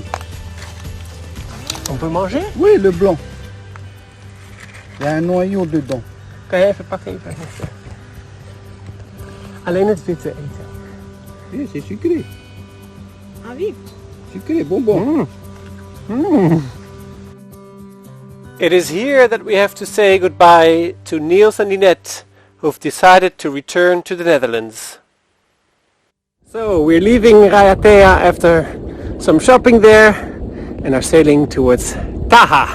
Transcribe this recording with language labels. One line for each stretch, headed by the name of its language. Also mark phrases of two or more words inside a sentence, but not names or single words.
French: On peut manger? Oui, le blanc. Il y a un noyau dedans.
Dutch: Kan je even pakken? Alleen het witte eten.
French: Oui, c'est sucré. Ah oui. Sucré, bonbon.
English: It is here that we have to say goodbye to Niels and Lynette, who've decided to return to the Netherlands. So we're leaving Raiatea after some shopping there and are sailing towards Taha'a.